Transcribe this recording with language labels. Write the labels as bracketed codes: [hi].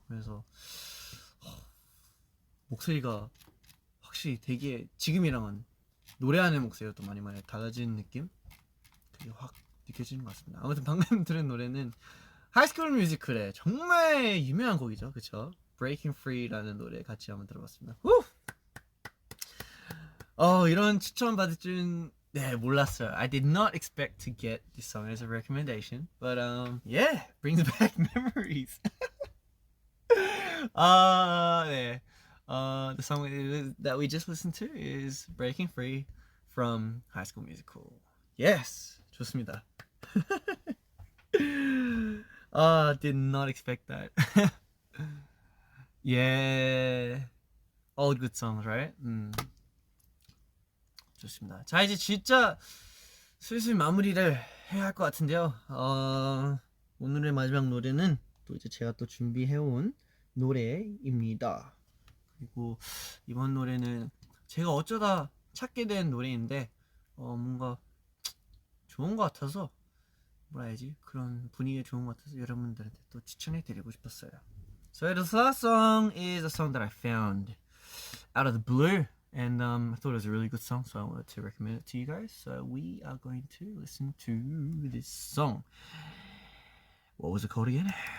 [ko] 그래서 목소리가 확실히 되게 지금이랑은 노래하는 목소리가 또 많이 달라지는 느낌? 그게 확 느껴지는 것 같습니다. 아무튼 방금 들은 노래는 하이스쿨 뮤지컬의 정말 유명한 곡이죠. 그쵸? Breaking Free라는 노래 같이 한번 들어봤습니다. 후! 이런 추천 받을 줄은 몰랐어요. [en] I did not expect to get this song as a recommendation, but yeah, brings back memories. [ko] 네. [en] The song that we just listened to is Breaking Free from High School Musical. [ko] Yes, 좋습니다. [en] Did not expect that. Yeah, all good songs, right? [ko] 좋습니다. 자 이제 진짜 슬슬 마무리를 해야 할 것 같은데요. 오늘의 마지막 노래는 또 이제 제가 또 준비해온 노래입니다. 그리고 이번 노래는 제가 어쩌다 찾게 된 노래인데 뭔가 좋은 것 같아서 뭐라 해야지 그런 분위기가 좋은 것 같아서 여러분들한테 또 추천해드리고 싶었어요. [en] So this last song is a song that I found out of the blue, and I thought it was a really good song, so I wanted to recommend it to you guys. So we are going to listen to this song. What was it called again?